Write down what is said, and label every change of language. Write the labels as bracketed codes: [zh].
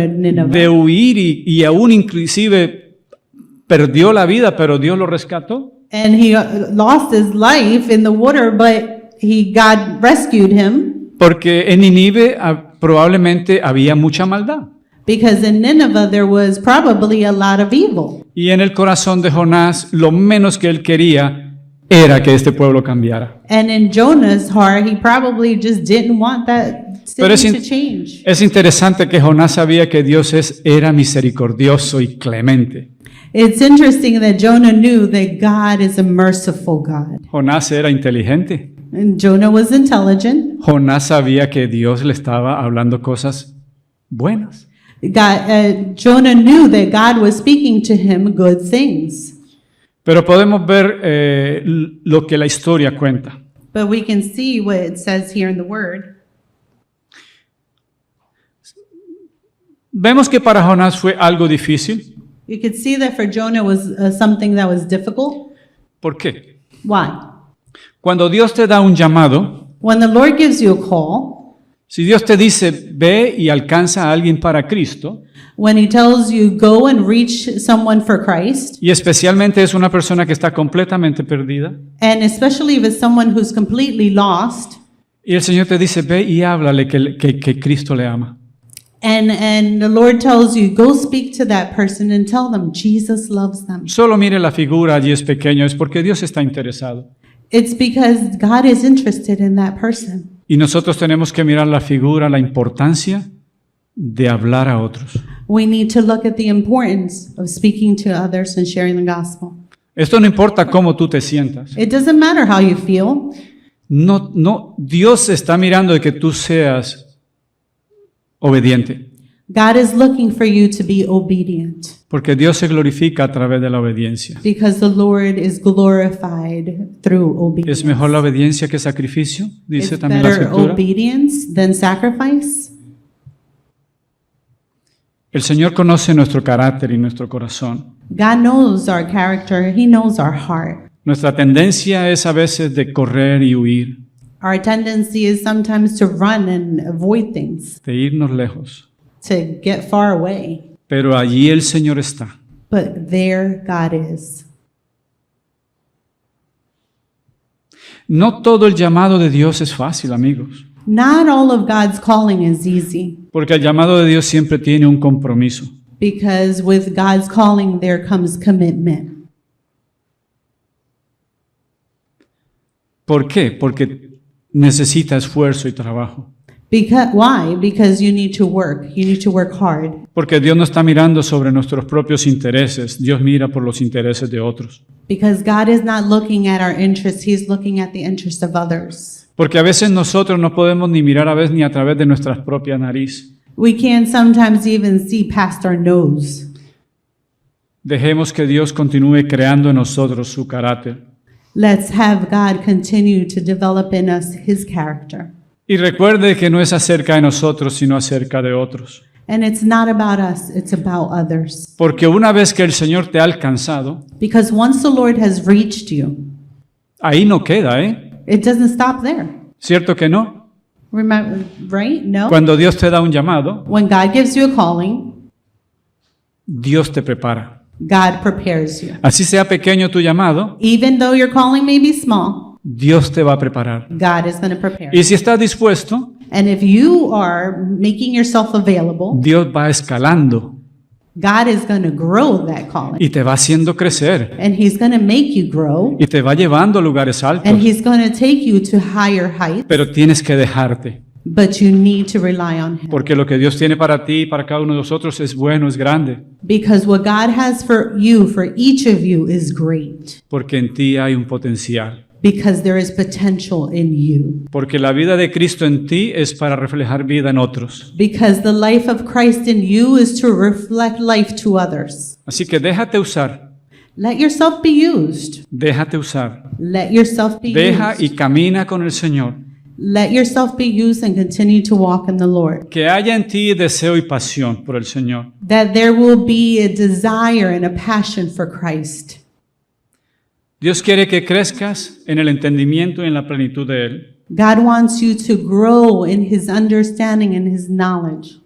[es] de [en] Nineveh. [es] huir y aún inclusive perdió la vida, pero Dios lo rescató. [en] And he lost his life in the water, but God rescued him [es] Porque en Nínive probablemente había mucha maldad. [en] because in Nineveh there was probably a lot of evil. [es] Y en el corazón de Jonás lo menos que él quería era que este pueblo cambiara. [en] And in Jonah's heart, he probably just didn't want that [es] Pero [en] city to change. [es] es interesante que Jonás sabía que Dios era misericordioso y clemente. [en] It's interesting that Jonah knew that God is a merciful God. [es] Jonás era inteligente. [en] And Jonah was intelligent. [es] Jonás sabía que Dios le estaba hablando cosas buenas. [en] Jonah knew that God was speaking to him good things. [es] Pero podemos ver lo que la historia cuenta. [en] But we can see what it says here in the Word. [es] Vemos que para Jonás fue algo difícil. [en] You could see that for Jonah was something that was difficult. [es] ¿Por qué? [en] Why? [es] Cuando Dios te da un llamado, [en] When the Lord gives you a call, [es] si Dios te dice, ve y alcanza a alguien para Cristo, [en] when He tells you go and reach someone for Christ, [es] y especialmente es una persona que está completamente perdida, [en] and especially if it's someone who's completely lost, [es] y el Señor te dice, ve y háblale que Cristo le ama. [en] and the Lord tells you go speak to that person and tell them Jesus loves them. [es] Solo mire la figura, allí es pequeño, es porque Dios está interesado. [en] It's because God is interested in that person. [es] Y nosotros tenemos que mirar la figura, la importancia de hablar a otros. [en] We need to look at the importance of speaking to others and sharing the gospel. [es] Esto no importa cómo tú te sientas. [en] It doesn't matter how you feel. [es] No, Dios está mirando de que tú seas obediente. [en] God is looking for you to be obedient [es] Porque Dios se glorifica a través de la obediencia. [en] because the Lord is glorified through obedience. [es] ¿Es mejor la obediencia que sacrificio? Dice [en] It's [es] también la [en] better [es] Escritura. [en] obedience than sacrifice. [es] El Señor conoce nuestro carácter y nuestro corazón. [en] God knows our character. He knows our heart. [es] Nuestra tendencia es a veces de correr y huir, [en] Our tendency is sometimes to run and avoid things, [es] de irnos lejos. [en] to get far away. [es] Pero allí el Señor está. [en] But there God is. [es] No todo el llamado de Dios es fácil, amigos, [en] Not all of God's calling is easy [es] porque el llamado de Dios siempre tiene un compromiso. [en] because with God's calling there comes commitment. [es] ¿Por qué? Porque necesita esfuerzo y trabajo. [en] Why? Because you need to work. You need to work hard. [es] Porque Dios no está mirando sobre nuestros propios intereses, Dios mira por los intereses de otros. [en] Because God is not looking at our interests, He's looking at the interests of others. [es] Porque a veces nosotros no podemos ni mirar a veces ni a través de nuestras propias nariz. [en] We can't sometimes even see past our nose. [es] Dejemos que Dios continúe creando en nosotros su carácter. [en] Let's have God continue to develop in us His character. [es] Y recuerde que no es acerca de nosotros, sino acerca de otros. [en] And it's not about us, it's about others. [es] Porque una vez que el Señor te ha alcanzado, [en] Because once the Lord has reached you, [es] ahí no queda, ¿eh? [en] it doesn't stop there. [es] ¿Cierto que no? [en] Remember, right? No? [es] Cuando Dios te da un llamado, [en] When God gives you a calling, [es] Dios te prepara. [en] God prepares you. [es] Así sea pequeño tu llamado, [en] Even though your calling may be small, [es] Dios te va a preparar. [en] God is going to prepare [es] Y [en] you. [es] si estás dispuesto, [en] And if you are making yourself available, [es] Dios va escalando [en] God is going to grow that calling. [es] y te va haciendo crecer [en] And He's going to make you grow. [es] y te va llevando a lugares altos. [en] And He's going to take you to higher heights. [es] Pero tienes que dejarte, [en] But you need to rely on Him. [es] porque lo que Dios tiene para ti y para cada uno de nosotros es bueno, es grande, [en] Because what God has for you, for each of you, is great. [es] porque en ti hay un potencial. [en] Because there is potential in you. [es] Porque la vida de Cristo en ti es para reflejar vida en otros. [en] Because the life of Christ in you is to reflect life to others. [es] Así que déjate usar, [en] Let yourself be used. [es] déjate usar. [en] Let yourself be [es] Deja y [en] used. [es] camina con el Señor. [en] Let yourself be used and continue to walk in the Lord. [es] Que haya en ti deseo y pasión por el Señor. [en] That there will be a desire and a passion for Christ. [es] Dios quiere que crezcas en el entendimiento y en la plenitud de Él. [en] God wants you to grow in His understanding and His knowledge.